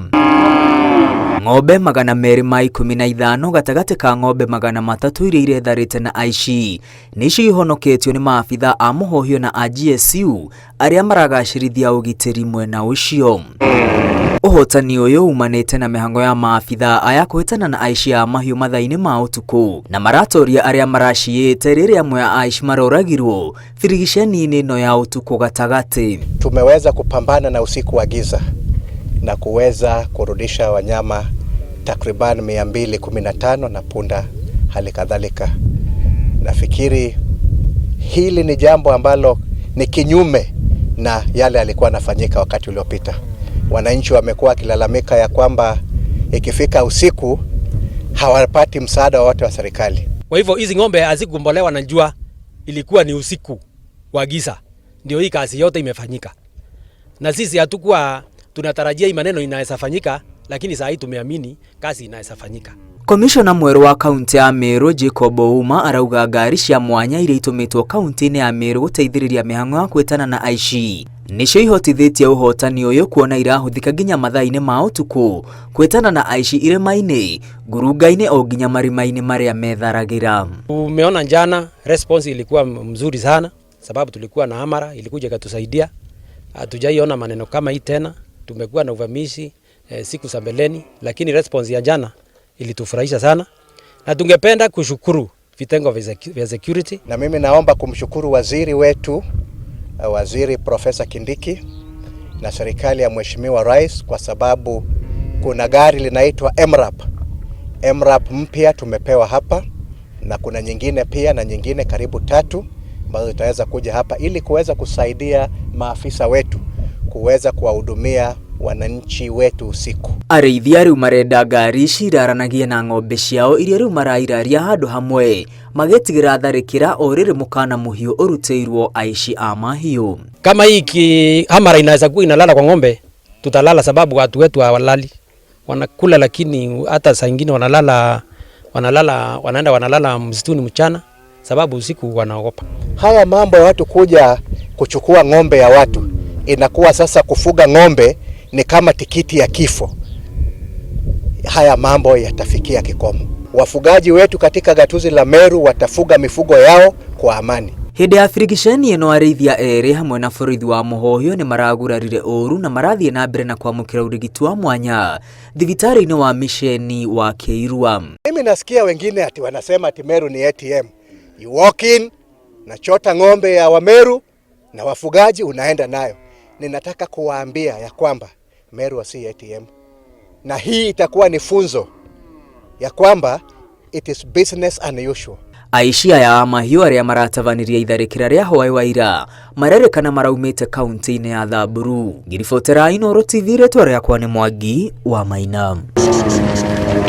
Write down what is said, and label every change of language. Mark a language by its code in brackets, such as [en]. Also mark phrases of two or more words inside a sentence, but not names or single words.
[ki] Ng'ombe 215 gatagatĩ ka ng'ombe 300 iria iretharĩte na aici nĩcio ihonoketio nĩ maabitha a mũhohio na a GSU arĩa maragacĩrithia ũgitĩri mwena ũcio. Ũhotani ũyũ umanĩte na mĩhango ya maabitha aya kũhĩtana na aici a mahiũ mathaa-inĩ ma ũtukũ na maratoria arĩa maraciyĩte rĩrĩa amwe a aici maroragirwo birigiceni-inĩ ĩno ya ũtukũ gatagatĩ. [sw] Tumeweza kupambana na usiku wa giza na kuweza kurudisha wanyama takriban 215 na punda hali kadhalika. Nafikiri hili ni jambo ambalo ni kinyume na yale yalikuwa yanafanyika wakati uliopita. Wananchi wamekuwa kilalamika ya kwamba ikifika usiku hawapati msaada wote wa serikali. Kwa hivyo hizi ng'ombe hazikugombolewa na jua, ilikuwa ni usiku wa giza. Ndio hii kazi yote imefanyika. Na sisi hatukuwa tunatarajia hii maneno inaweza fanyika, lakini saa hii tumeamini kazi inaweza fanyika. [ki] Komishona mwerũ wa kaunti ya Meru Jacob Ouma arauga ngari cia mwanya iria itumitwo kaunti-inĩ ya Meru gũteithĩrĩria mĩhang'o ya kwĩtana na aici nicio ihotithĩtie ũhotani ũyũ kuona irahuthika nginya mathaa-inĩ ma ũtukũ kwĩtana na aici irĩma-inĩ, ngurunga-inĩ o nginya marima-inĩ marĩa metharagĩra. [sw] Tumeona jana response ilikuwa mzuri sana sababu tulikuwa na amara ilikuja ikatusaidia. Hatujaiona maneno kama hii tena. Tumekuwa na uvamizi siku za mbeleni, lakini response ya jana ilitufurahisha sana na tungependa kushukuru vitengo vya security. Na mimi naomba kumshukuru waziri wetu, Waziri Profesa Kindiki na serikali ya Mheshimiwa Rais kwa sababu kuna gari linaitwa MRAP mpya tumepewa hapa na kuna nyingine pia na nyingine karibu 3 ambazo zitaweza kuja hapa ili kuweza kusaidia maafisa wetu kuweza kuwahudumia wananchi wetu usiku. [ki] Arĩithia rĩu marenda ngari ici iraranagie na ng'ombe ciao iria rĩu marairaria handũ hamwe magĩtigĩra tharĩkĩra o rĩrĩ mũkana mũhiũ ũrutĩirwo aici a mahiũ. [sw] Kama hii hamara inaweza kuwa inalala kwa ng'ombe, tutalala sababu watu wetu hawalali. Wanakula lakini hata saa nyingine wanaenda wanalala msituni mchana sababu usiku wanaogopa. Haya mambo ya watu kuja kuchukua ng'ombe ya watu inakuwa sasa kufuga ng'ombe ni kama tikiti ya kifo. Haya mambo yatafikia kikomo. Wafugaji wetu katika gatuzi la Meru watafuga mifugo yao kwa amani. [ki] Hĩndĩ ya birigiceni ĩno arĩithia erĩ hamwe na borithi wa mũhohio nĩ maragurarire ũru na marathiĩ na mbere na kwamũkĩra ũrigiti wa mwanya thibitarĩ-inĩ wa misheni wa Kĩirua. [sw] Mimi nasikia wengine ati wanasema ati Meru ni ATM. [en] You walk in [sw] na chota ng'ombe ya Wameru na wafugaji unaenda nayo. Ninataka kuwaambia ya kwamba Meru si ATM. Na hii itakuwa ni funzo ya kwamba [en] it is business unusual. [ki] Aici aya a mahiũ arĩa maratabanĩria itharĩkĩra rĩa hwaĩ wa ira marerĩkana maraumĩte kaunti-inĩ ya Thamburu. Ngiribotera Inooro TV, rĩtwa rĩakwa nĩ Mwangi wa Maina.